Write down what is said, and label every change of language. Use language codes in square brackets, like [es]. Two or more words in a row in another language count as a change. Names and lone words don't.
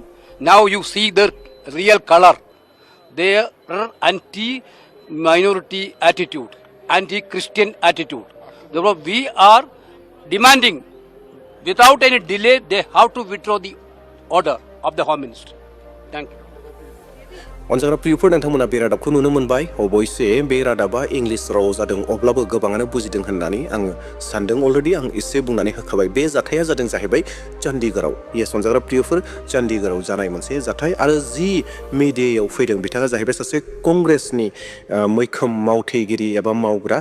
[en] Now you see their real color. Their anti-minority attitude, anti-Christian attitude. Therefore, we are demanding, without any delay, they have to withdraw the order of the Home Ministry. Thank you. [brx] अनजाग्रा प्रियफोर, नोंथांमोना बे रादाबखौ नुनो मोनबाय। अबयसे बे रादाबा इंलिश रावाव जादों, अब्लाबो गोबाङानो बुजिदों होननानै आङो सानदों। अलरेडि आं एसे बुंनानै होखाबाय। बे जाथाया जादों जाहैबाय चन्डीगढ़आव। येस अनजाग्रा प्रियफोर, चन्डीगढ़आव जानाय मोनसे जाथाय आरो जि मिडियायाव फैदों बिथाङा जाहैबाय सासे कंग्रेसनि मैखोम मावथेगिरि एबा मावग्रा।